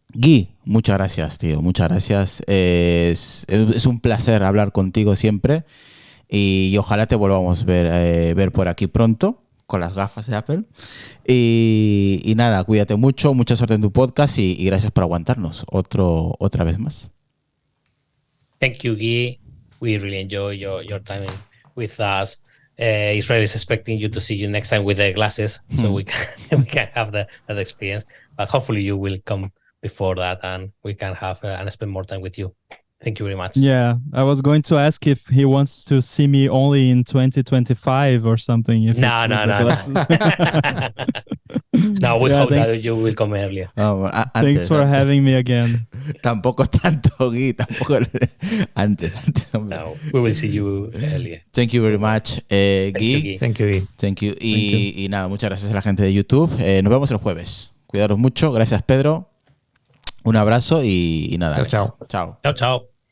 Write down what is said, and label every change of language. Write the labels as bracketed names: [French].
[Spanish] Gui, muchas gracias, tío, muchas gracias. Es un placer hablar contigo siempre y ojalá te volvamos a ver por aquí pronto con las gafas de Apple. Y nada, cuídate mucho, mucha suerte en tu podcast y gracias por aguantarnos otra vez más. [English] Thank you, Guy. We really enjoy your time with us. Israel is expecting you to see you next time with the glasses, so we can have that experience. But hopefully you will come before that and we can have and spend more time with you. Thank you very much. Yeah, I was going to ask if he wants to see me only in 2025 or something. If No. No, we hope that you will come earlier. Thanks for having me again. [Spanish] tampoco tanto, Gui, tampoco antes. Hombre. [English] No, we will see you earlier. Thank you very much, Gui. Thank you, Gui. Thank you. [Spanish] Y nada, muchas gracias a la gente de YouTube. Nos vemos el jueves. Cuidaros mucho. Gracias, Pedro. Un abrazo y nada. Chao. Chao. Chao, chao.